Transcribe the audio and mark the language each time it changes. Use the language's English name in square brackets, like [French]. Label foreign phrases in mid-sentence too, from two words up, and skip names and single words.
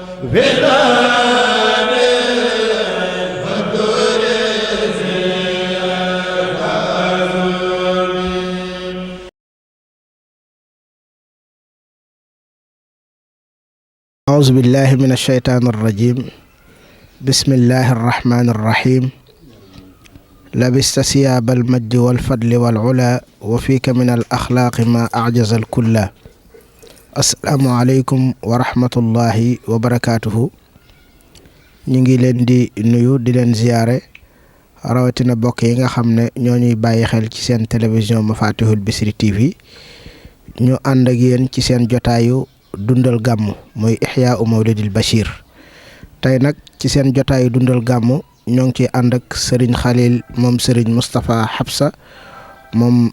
[Arabic] أعوذ بالله من الشيطان الرجيم بسم الله الرحمن الرحيم لبست ثياب المجد والفضل والعلا وفيك من الأخلاق ما أعجز الكل السلام عليكم ورحمة الله وبركاته [Wolof] ñu ngi leen di nuyu di leen ziyaare rawatina bokk yi nga xam ne ñoo ñuy bàyyi xel ci seen télévision Mafatihul Bichri TV ñu ànd ak yéen ci seen jotaayu dundal gàmm mooy Ihyaa'u Mawlidil Bachir tey nag ci seen jotaayu dundal gàmm ñoo ngi ciy ànd ak Serigne Khalil moom Serigne Moustapha Habsa moom